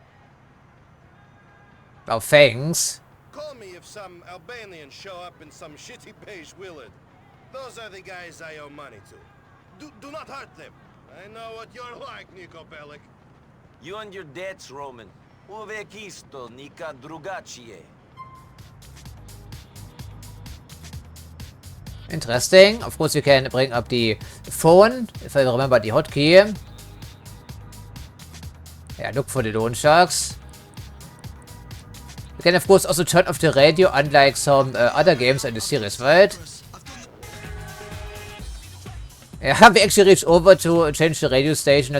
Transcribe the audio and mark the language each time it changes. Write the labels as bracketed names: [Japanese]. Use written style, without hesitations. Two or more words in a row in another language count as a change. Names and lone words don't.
[English] Oh, thanks. Call me if some Albanians show up in some shitty beige Willard. Those are the guys I owe money to. Do not hurt them. I know what you're like, Niko Bellic. You and your debts, Roman. [Serbian] Uvek isto, nikad drugačije. [English] Interesting. Of course, we can bring up the phone, if I remember the hotkey. Yeah, look for the loan sharks. We can, of course, also turn off the radio, unlike some other games in the series, right? Yeah, we actually reached over to change the radio station.